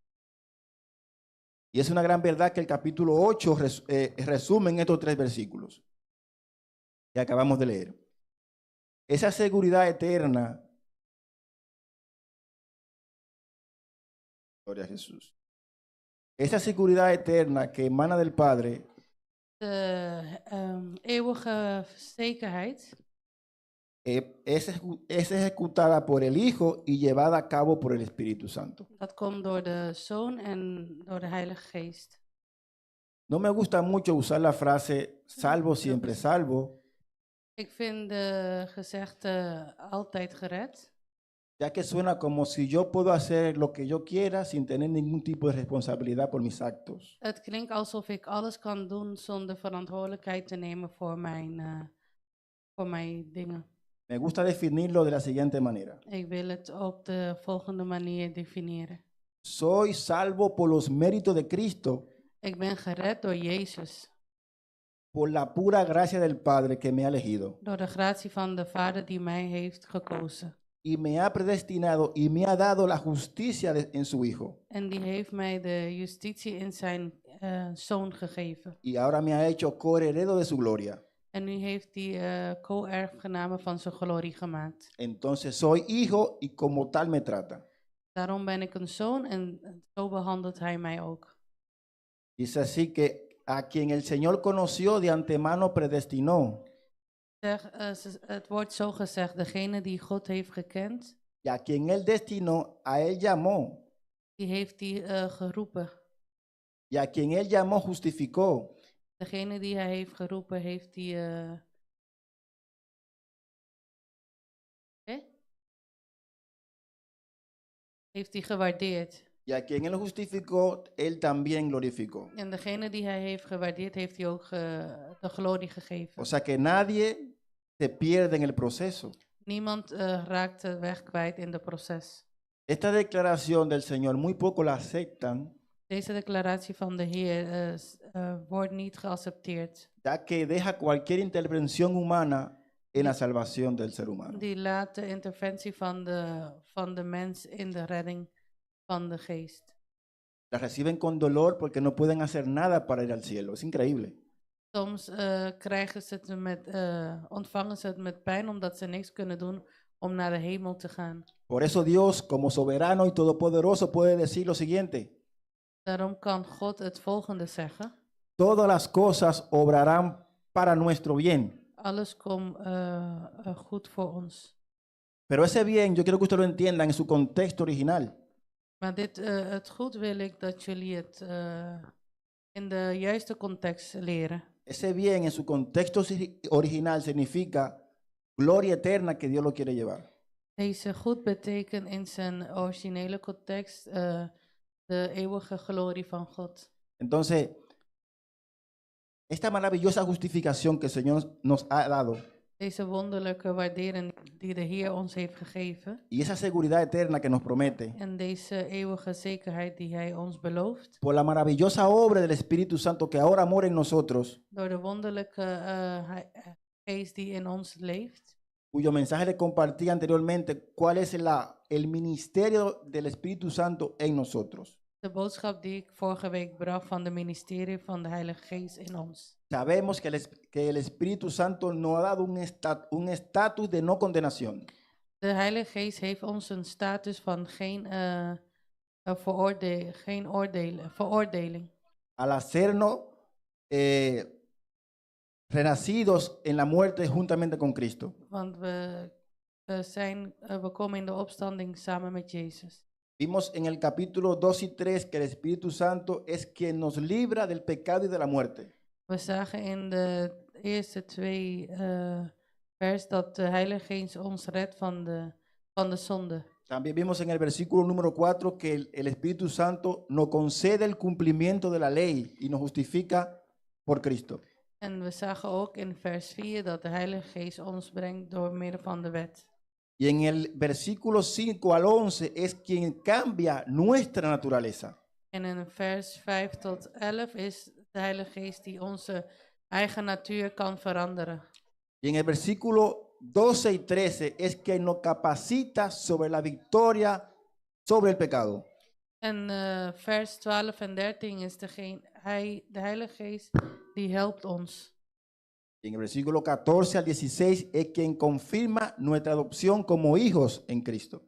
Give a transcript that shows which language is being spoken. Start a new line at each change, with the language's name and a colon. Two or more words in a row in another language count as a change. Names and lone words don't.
Spanish: Y es una gran verdad que el capítulo 8 resume en estos tres versículos que acabamos de leer. Esa seguridad eterna, gloria a Jesús, esa seguridad eterna que emana del Padre,
Dutch: eeuwige zekerheid
Spanish: es ejecutada por el Hijo y llevada a cabo por el Espíritu Santo.
Dutch: dat komt door de Zoon en door de Heilige Geest.
Spanish: No me gusta mucho usar la frase salvo siempre salvo,
Dutch: Ik vind de gezegde altijd gered,
Spanish: ya que suena como si yo puedo hacer lo que yo quiera sin tener ningún tipo de responsabilidad por mis actos.
Dutch: Het klinkt alsof ik alles kan doen zonder verantwoordelijkheid te nemen voor mijn dingen.
Spanish: Me gusta definirlo de la siguiente manera.
Dutch: Ik wil het op de volgende manier definiëren.
Spanish: Soy salvo por los méritos de Cristo,
Dutch: Ik ben gered door Jezus,
Spanish: por la pura gracia del Padre que me ha elegido
Dutch: door de gratie van de Vader die mij heeft gekozen.
Spanish: y me ha predestinado y me ha dado la justicia en su Hijo.
Dutch: En die heeft mij de justitie in zijn zoon gegeven.
Spanish: Y ahora me ha hecho coheredero de su gloria.
Dutch: En nu heeft hij co-erfgename van zijn glorie gemaakt.
Spanish: Entonces soy hijo y como tal me trata.
Dutch: Daarom ben ik een zoon en zo behandelt hij mij ook.
Spanish: Dice así que a quien el Señor conoció de antemano predestinó,
Dutch: Het wordt zo gezegd, degene die God heeft gekend,
Spanish: y a quien él destinó, a él llamó,
Dutch: die heeft hij geroepen.
Spanish: y a quien él llamó justificó,
Dutch: Degene die hij heeft geroepen, heeft hij... heeft hij gewaardeerd.
Spanish: y a quien él justificó, él también glorificó.
Dutch: En degene die hij heeft gewaardeerd, heeft hij ook de glorie gegeven.
Spanish: O sea que nadie se pierde en el proceso.
Dutch: Niemand raakt de weg kwijt in het proces.
Spanish: Esta declaración del Señor muy poco la aceptan,
Dutch: Deze declaratie van de Heer wordt niet geaccepteerd.
Spanish: ya que deja cualquier intervención humana en la salvación del ser humano.
Dutch: Die laat de interventie van de mens in de redding van de geest.
Spanish: La reciben con dolor porque no pueden hacer nada para ir al cielo. Es increíble.
Dutch: Soms krijgen ze het ontvangen ze het met pijn omdat ze niks kunnen doen om naar de hemel te gaan.
Spanish: Por eso Dios, como soberano y todopoderoso, puede decir lo siguiente:
Dutch: Daarom kan God het volgende zeggen.
Spanish: todas las cosas obrarán para nuestro bien.
Dutch: Alles komt goed voor ons.
Spanish: Pero ese bien, yo quiero que usted lo entienda en su contexto original.
Dutch: Maar het goed wil ik dat jullie het in de juiste context leren.
Spanish: Ese bien en su contexto original significa gloria eterna que Dios lo quiere llevar.
Dutch: Deze goed betekent in zijn originele context de eeuwige glorie van God.
Spanish: Entonces, esta maravillosa justificación que el Señor nos ha dado
Dutch: Deze wonderlijke waardering die de Heer ons heeft gegeven.
Spanish: y esa seguridad eterna que nos promete,
Dutch: En deze eeuwige zekerheid die Hij ons belooft.
Spanish: por la maravillosa obra del Espíritu Santo que ahora mora en nosotros,
Dutch: Door de wonderlijke geest die in ons leeft.
Spanish: cuyo mensaje le compartí anteriormente, cuál es el ministerio del Espíritu Santo en nosotros.
Dutch: De boodschap die ik vorige week bracht van de ministerie van de Heilige Geest in ons.
Spanish: Sabemos que el Espíritu Santo nos ha dado un estatus de no condenación.
Dutch: De Heilige Geest heeft ons een status van geen veroordeling.
Spanish: Al hacernos renacidos en la muerte juntamente con Cristo.
Dutch: Want we komen in de opstanding samen met Jezus.
Spanish: Vimos en el capítulo 2 y 3 que el Espíritu Santo es quien nos libra del pecado y de la muerte.
Dutch: We zagen in de eerste twee vers dat de Heilige Geest ons redt van de zonde.
Spanish: También vimos en el versículo número 4 que el Espíritu Santo nos concede el cumplimiento de la ley y nos justifica por Cristo.
Dutch: En we zagen ook in vers 4 dat de Heilige Geest ons brengt door middel van de wet.
Spanish: Y en el versículo 5 al 11 es quien cambia nuestra naturaleza.
Dutch: En in vers 5 tot 11 is de Heilige Geest die onze eigen natuur kan veranderen.
Spanish: Y en el versículo 12 y 13 es quien nos capacita sobre la victoria sobre el pecado.
Dutch: En vers 12 en 13 is de Heilige Geest die helpt ons.
Spanish: Y en el versículo 14 al 16 es quien confirma nuestra adopción como hijos en Cristo.